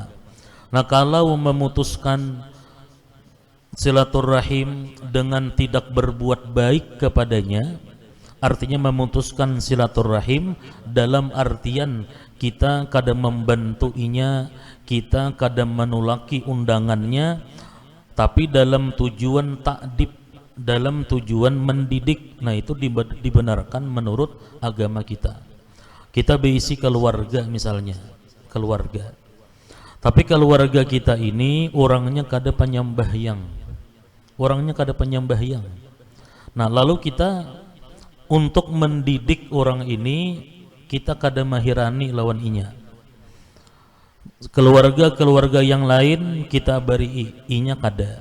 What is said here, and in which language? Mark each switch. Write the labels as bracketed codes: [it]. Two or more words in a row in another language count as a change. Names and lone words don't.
[id] Nah, kalau memutuskan silaturahim dengan tidak berbuat baik kepadanya, artinya memutuskan silaturahim dalam artian kita kadang membantuinya, kita kadang menolaki undangannya, tapi dalam tujuan takdib, dalam tujuan mendidik. Nah, itu dibenarkan menurut agama kita. Kita berisi keluarga misalnya, keluarga. Tapi keluarga kita ini orangnya kada penyembahyang. [bjn] Orangnya kada penyembahyang. Nah, lalu kita untuk mendidik orang ini kita kada mahirani lawan inya. Keluarga yang lain kita beri inya kada.